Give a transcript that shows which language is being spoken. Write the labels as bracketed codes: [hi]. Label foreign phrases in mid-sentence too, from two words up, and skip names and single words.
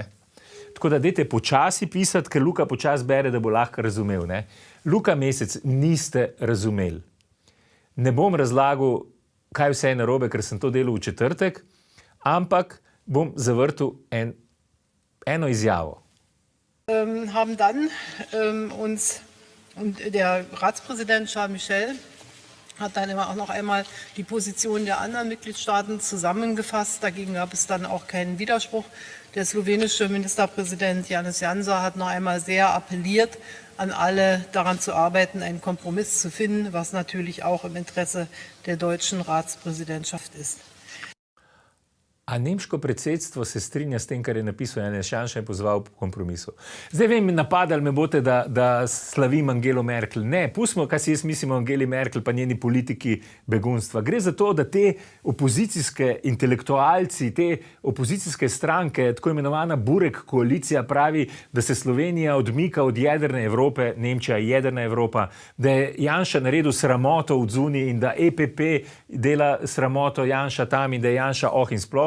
[sl] Tako da dajte počasi pisati, ker Luka počasi bere, da bo lahko razumel, ne? Luka Mesec, niste razumeli. Ne bom razlagal, kaj vse je narobe, ker sem to delal v četrtek, ampak bom zavrtel eno izjavo. [de] Haben dann uns und der Ratspräsident Charles Michel hat dann immer auch noch einmal die Position der anderen Mitgliedstaaten zusammengefasst. Dagegen gab es dann auch keinen Widerspruch. Der slowenische Ministerpräsident Janez Janša hat noch einmal sehr appelliert, an alle daran zu arbeiten, einen Kompromiss zu finden, was natürlich auch im Interesse der deutschen Ratspräsidentschaft ist. [sl] A nemško predsedstvo se strinja s tem, kar je napisal Janez Janša in pozval po kompromisu. Zdaj vem, napadali me boste, da slavim Angelo Merkel. Ne, pustimo, kaj si jaz mislim o Angeli Merkel pa njeni politiki begunstva. Gre za to, da te opozicijske intelektualci, te opozicijske stranke, tako imenovana Burek koalicija pravi, da se Slovenija odmika od jedrne Evrope, Nemčija je jedrna Evropa, da je Janša naredil sramoto v zuniji in da EPP dela sramoto Janša tam in da je Janša in sploh.